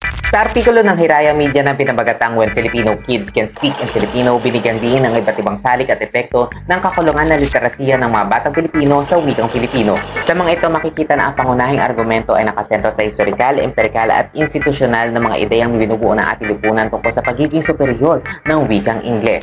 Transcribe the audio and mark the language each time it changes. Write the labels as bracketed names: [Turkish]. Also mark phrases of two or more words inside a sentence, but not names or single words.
[Filipino] Sa artikulo ng Hiraya Media na pinabagatang When Filipino Kids Can Speak in Filipino, binigyang diin ng iba't ibang salik at epekto ng kakulungan na literasiya ng mga batang Pilipino sa wikang Filipino. Sa mga ito, makikita na ang pangunahing argumento ay nakasentro sa historikal, empirikal at institusyonal na mga ideyang binubuo ng ating lipunan tungkol sa pagiging superior ng wikang Ingles.